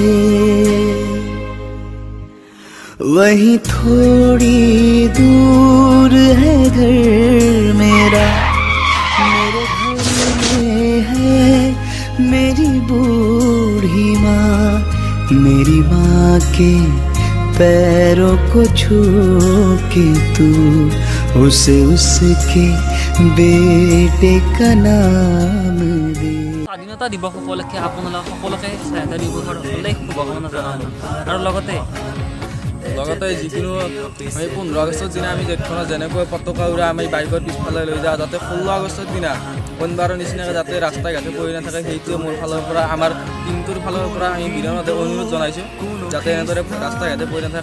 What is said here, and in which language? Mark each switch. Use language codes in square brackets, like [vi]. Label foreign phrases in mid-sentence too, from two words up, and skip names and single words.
[hi] वहीं थोड़ी दूर है घर मेरा, मेरे घर में है मेरी बूढ़ी माँ। मेरी माँ के पैरों को छू के तू उसे उसके बेटे का नाम दे। [as] স্বাধীনতা দিৱস উপলক্ষে আপোনালোক সকলোকে স্বাধীনতা দিৱসৰ অনেক শুভকামনা জনালোঁ। আৰু লগতে যিকোনো আমি 15 আগষ্টৰ দিনা আমি দেশখনত যেনেকৈ পতাকা উৰা আমি বাইকৰ পিছফালে লৈ যাওঁ, যাতে 16 আগষ্টৰ দিনা কোনবাৰৰ নিচিনাকৈ যাতে ৰাস্তাই ঘাটে পৰি নাথাকে, সেইটোৱে মোৰ ফালৰ পৰা আমাৰ টিমটোৰ ফালৰ পৰা আমি বিনম্ৰভাৱে অনুৰোধ জনাইছোঁ যাতে এনেদৰে ৰাস্তাই ঘাটে পৰি নাথাকে।